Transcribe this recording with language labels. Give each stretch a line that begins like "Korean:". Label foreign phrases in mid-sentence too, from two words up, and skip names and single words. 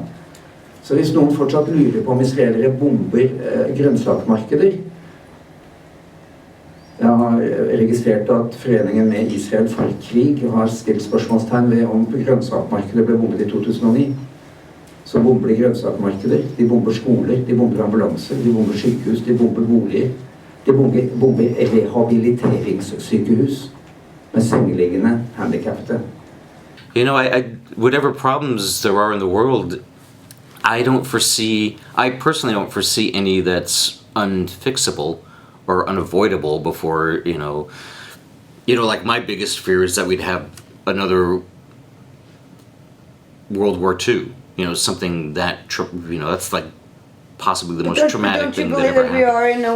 Norwegian: Så hvis noen fortsatt lurer på om israelere bomber grønnsakmarkeder, jeg har registrert at foreningen med Israel for krig har stilt spørsmålstegn ved om grønnsakmarkedet ble bombet i 2009. Så bomber de grønnsakmarkeder, de bomber skoler, de bomber ambulanser, de bomber sykehus, de bomber boliger, de bomber rehabiliteringssykehus med sengeliggende handicappede.
English: You know, whatever problems there are in the world, I personally don't foresee any that's unfixable or unavoidable before, you know, like my biggest fear is that we'd have another World War II, you know, something that, you know, that's like possibly the most traumatic thing that ever happened.